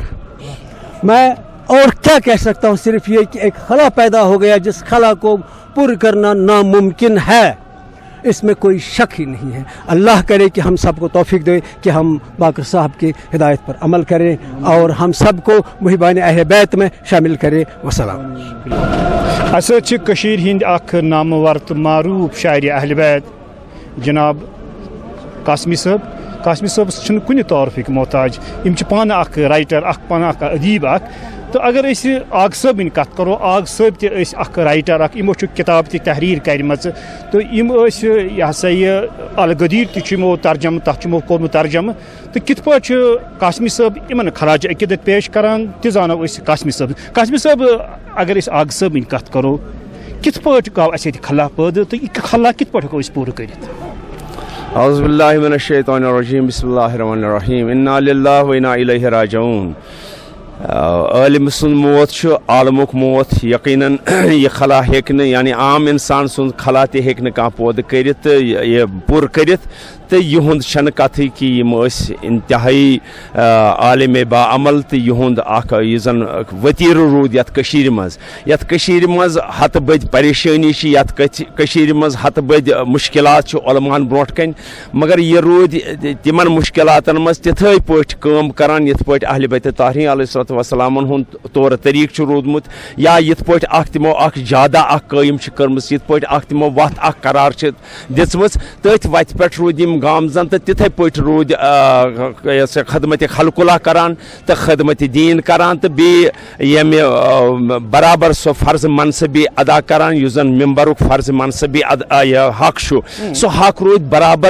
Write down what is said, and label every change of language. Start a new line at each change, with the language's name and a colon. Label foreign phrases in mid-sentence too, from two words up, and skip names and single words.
Urdu: میں اور کیا کہہ سکتا ہوں صرف یہ کہ ایک خلا پیدا ہو گیا جس خلا کو پر کرنا ناممکن ہے اس میں کوئی شک ہی نہیں ہے. اللہ کرے کہ ہم سب کو توفیق دے کہ ہم باقر صاحب کی ہدایت پر عمل کریں اور ہم سب کو محبان اہل بیت میں شامل کریں. وسلام.
Kashmiri: ہند اخ نامور تو معروف شاعر اہل بیت جناب قاسمی صٲب چھنہٕ کُنہِ تعارفٕکۍ محتاج. یِم چھِ پانہٕ اکھ رائٹر پانہٕ اکھ ادیٖب اکھ. تو اگر أسۍ آغ صٲبٕنۍ کتھ کرو آغ صٲب تہِ ٲسۍ اکھ رائٹر اکھ. یِمو چھُ کِتاب تہِ تحریٖر کَرِمَژ تہٕ یِم ٲسۍ یہِ ہسا یہِ الغدیٖر تہِ چھُ یِمو ترجمہٕ تتھ چھُ یِمو کوٚرمُت ترجمہٕ. تہٕ کِتھ پٲٹھۍ چھُ قاسمی صٲب یِمن خراج عقیدت پیش کران تہِ زانو أسۍ قاسمی صٲب اگر أسۍ آغ صٲبٕنۍ کتھ کرو کِتھ پٲٹھۍ گوٚو اَسہِ ییٚتہِ خلا پٲدٕ تہٕ یہِ خلا کِتھ پٲٹھۍ ہٮ۪کو أسۍ پوٗرٕ کٔرِتھ.
Arabic: اعوذ باللہ من الشیطان الرجیم بسم اللہ الرحمن الرحیم انا للہ و انا الیہ راجعون.
Kashmiri: عالم سن موت چھُ عالمُک موت. یقیناً یہ خلا ہیٚکہِ یعنی عام انسان سن خلا تہِ ہیٚکہِ نہٕ کانٛہہ پٲدٕ کٔرِتھ تہٕ یہِ پوٗرٕ کٔرِتھ تہٕ یِہُنٛد چھنہٕ کتھٕے کہ یِم ٲسۍ انتہٲیی عالم با عمل تہٕ یِہُنٛد اکھ یُس زن ؤتیٖرٕ روٗد یتھ کٔشیٖرِ منٛز ہتہٕ بٔدۍ پریشٲنی چھِ یتھ کٔشیٖرِ منٛز ہتہٕ بٔدۍ مُشکلات چھِ علماہن برونٛٹھ کَنۍ مگر یہِ روٗدۍ تِمن مُشکلاتن منٛز تِتھٕے پٲٹھۍ کٲم کران یِتھ پٲٹھۍ اہلِ بیتِ طاہرین
Arabic: علیہ الصلاۃ والسلام
Kashmiri: ہُنٛد طور طریقہٕ چھُ روٗدمُت یا یِتھ پٲٹھۍ اکھ تِمو اکھ جادا اکھ قٲیِم چھِ کٔرمٕژ یِتھ پٲٹھۍ اکھ تِمو وَتھ اکھ قرار چھِ دِژمٕژ تٔتھۍ وَتہِ پٮ۪ٹھ روٗدۍ یِم گامزن تہٕ تِتھَے پٲٹھۍ روٗدۍ خدمتِ خلقُلہ کران تہٕ خدمتِ دیٖن کران تہٕ بیٚیہِ ییٚمہِ برابر سُہ فرض منصبی ادا کران یُس زن ممبرُک فرض منصبی حق چھُ سُہ حق روٗدۍ برابر